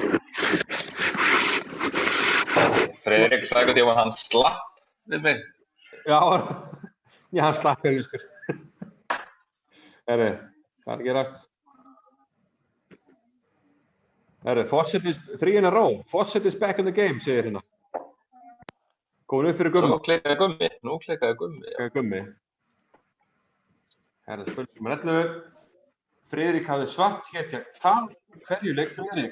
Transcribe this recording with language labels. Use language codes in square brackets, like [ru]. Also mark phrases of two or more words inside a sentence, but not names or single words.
[is] Friðrik sagði því að hann slapp við mig. Já, hann slapp helviskur. Hvað er að gerast? [en] Fawcett is 3 in a row. Fawcett is back in the game, [is] segir hérna. Komin upp fyrir Gummi. Nú klikkaði Gummi. Spurning nummer 11. Friðrik hafði svart hér gegn Tal. Hverju leik Friðrik?